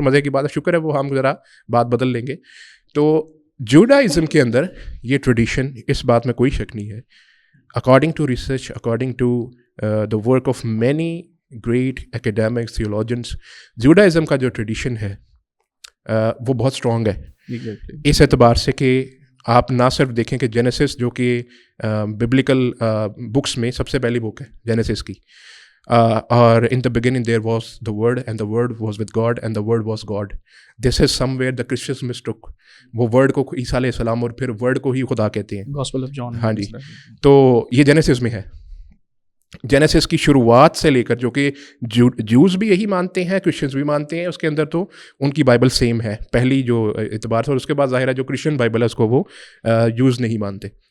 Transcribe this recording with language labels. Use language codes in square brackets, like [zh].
[ur] مزے کی بات ہے، شکر ہے وہ ہم ذرا بات بدل لیں گے. تو جوڈائزم کے اندر یہ ٹریڈیشن، اس بات میں کوئی شک نہیں ہے، [en] according to research, according to the work of many great academics, theologians, [ur] Judaism کا جو ٹریڈیشن ہے وہ بہت اسٹرانگ ہے. اس اعتبار سے کہ آپ نہ صرف دیکھیں کہ جینیسس جو کہ ببلیکل بکس میں سب سے پہلی بک ہے جینیسس کی، اور [en] in the beginning there was the word and the word was with God and the word was God. This is somewhere the Christians mistook. [ur] وہ ورڈ کو عیسیٰ علیہ السلام اور پھر ورڈ کو ہی خدا کہتے ہیں. [en] Gospel of John. [ur] ہاں جی، تو یہ جینیسس میں ہے. جینیسس کی شروعات سے لے کر، جو کہ جوز بھی یہی مانتے ہیں، کرسچنز بھی مانتے ہیں، اس کے اندر تو ان کی بائبل سیم ہے پہلی جو اعتبار سے، اور اس کے بعد ظاہر ہے جو کرسچن بائبل ہے اس کو وہ یوز نہیں مانتے.